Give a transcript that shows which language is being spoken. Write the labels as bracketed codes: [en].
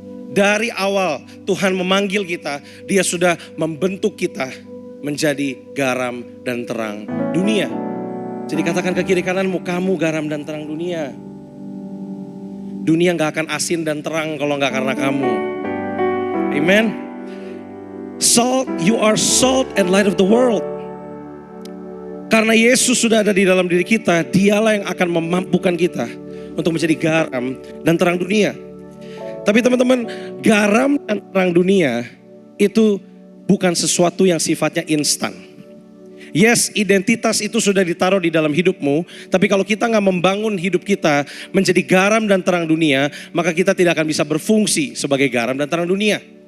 [id] Dari awal Tuhan memanggil kita, Dia sudah membentuk kita menjadi garam dan terang dunia. Jadi katakan ke kiri kananmu, kamu garam dan terang dunia. Dunia gak akan asin dan terang kalau gak karena kamu. Amen. [en] Salt, you are salt and light of the world. [id] Karena Yesus sudah ada di dalam diri kita, Dialah yang akan memampukan kita untuk menjadi garam dan terang dunia. Tapi teman-teman, garam dan terang dunia itu bukan sesuatu yang sifatnya instan. Yes, identitas itu sudah ditaruh di dalam hidupmu, tapi kalau kita gak membangun hidup kita menjadi garam dan terang dunia, maka kita tidak akan bisa berfungsi sebagai garam dan terang dunia.